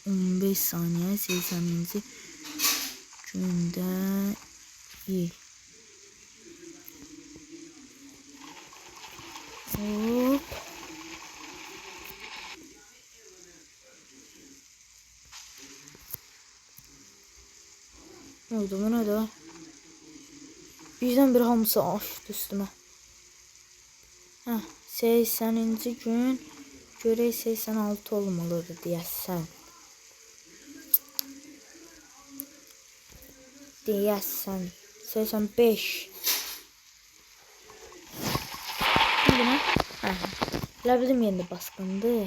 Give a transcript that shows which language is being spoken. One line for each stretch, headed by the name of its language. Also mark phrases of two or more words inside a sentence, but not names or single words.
Azerbaijani: 15 saniyə 80-ci gündə hop.
Turkish: Ne oldu bu ne de? Birden bir hamısı açtı üstüme. Heh,
Azerbaijani: 80-ci gün görək 86 olmalıdır deyəsən. Deyəsən 85.
Turkish: Şimdi ne?
Azerbaijani: Elə bildim yeni baskındır.